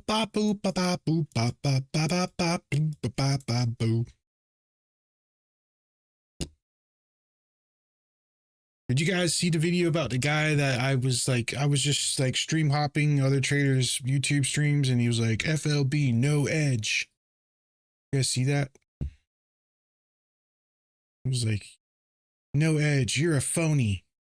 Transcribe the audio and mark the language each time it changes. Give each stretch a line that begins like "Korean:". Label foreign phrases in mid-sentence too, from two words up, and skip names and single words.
English: ba boo ba ba boo ba ba ba ba ba boom ba ba ba boo. Did you guys see the video about the guy that I was just like stream hopping other traders' YouTube streams and he was like, FLB, no edge. You guys see that? It was like, no edge, you're a phony.